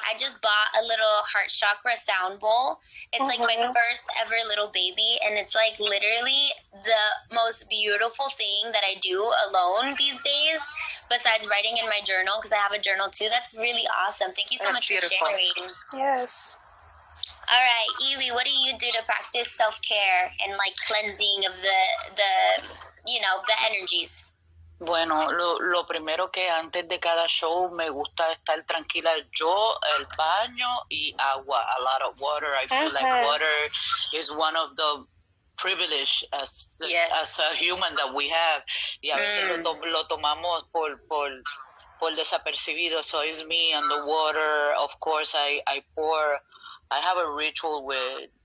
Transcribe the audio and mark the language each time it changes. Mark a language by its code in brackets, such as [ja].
[en] I just bought a little heart chakra sound bowl. It's like my first ever little baby, and it's like literally the most beautiful thing that I do alone these days, besides writing in my journal, because I have a journal too. That's really awesome. Thank you so much for sharing. Yes. All right, Evie, what do you do to practice self-care and like cleansing of the energies? [es] Bueno, lo primero que antes de cada show me gusta estar tranquila yo, el baño y agua, a lot of water. [en] I feel like water is one of the privilege as a human that we have, y a veces lo tomamos por desapercibido. So it's me and the water. Of course, I have a ritual with